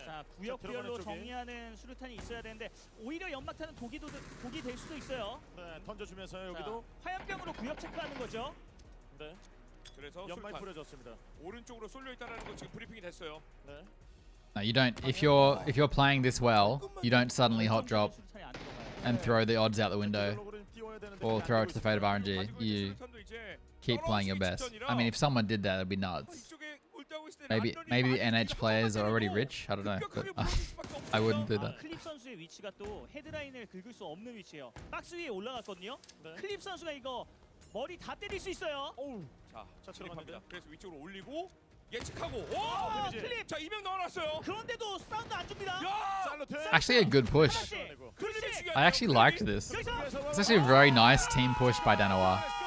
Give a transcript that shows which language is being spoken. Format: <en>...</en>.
<ko>자, 구역별로 정리하는 수류탄이 있어야 되는데 오히려 연막탄은 독이 될 수도 있어요. 네, 던져주면서 여기도 화염병으로 구역 체크하는 거죠. 네. 그래서 연막 뿌려졌습니다. 오른쪽으로 쏠려 있다는 거 지금 브리핑이 됐어요. 네.</ko> <en>No, you don't. If you're playing this well, you don't suddenly hot drop and throw the odds out the window or throw it to the fate of RNG. You keep playing your best. I mean, if someone did that, it'd be nuts. Maybe the NH players are already rich. I don't know, but I wouldn't do that.</en> <ko>클립 선수의 위치가 또 헤드라인을 긁을 수 없는 위치예요. 박스 위에 올라갔거든요. 클립 선수가 이거 머리 다 때릴 수 있어요. 자, 진입합니다. 그래서 위쪽으로 올리고 예측하고. 오! 클립. 자, 2명 넣어놨어요. 그런데도 사운드 안 줍니다.</ko> <en>Actually, a good push. I actually liked this. It's actually a very nice team push by Danoa.</en>